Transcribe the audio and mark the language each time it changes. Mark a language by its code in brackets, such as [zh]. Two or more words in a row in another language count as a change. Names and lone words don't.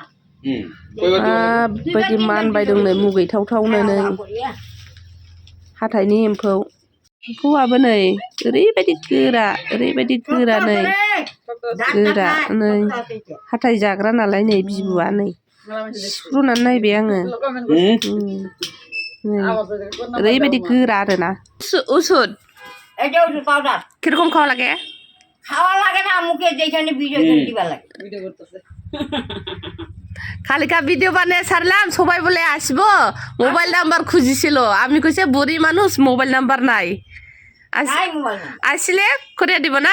[brx] माबायदि मानबाय दं नै मुगैथावथावनो नै हाथाइनि एम्फौआबो नै ओरैबायदि गोरा नै गोरा नै हाथाइ जाग्रा नालाय नै बिबुआ नै सिफ्रुनानै नायबाय आङो ओरैबायदि गोरा आरोना ওষুধ [bn] এটা ওষুধ পাউডার কিরকম খাওয়া লাগে না মুখে যেখানে ভিডিও করে দিবা লাগে ভিডিও করতেছে খালিকা ভিডিও বানিয়ে ছাড়লাম সবাই বলে আসবো মোবাইল নাম্বার খুঁজিছিল আমি কইছে বুড়ি মানুষ মোবাইল নাম্বার নাই আসলে করিয়া দিব না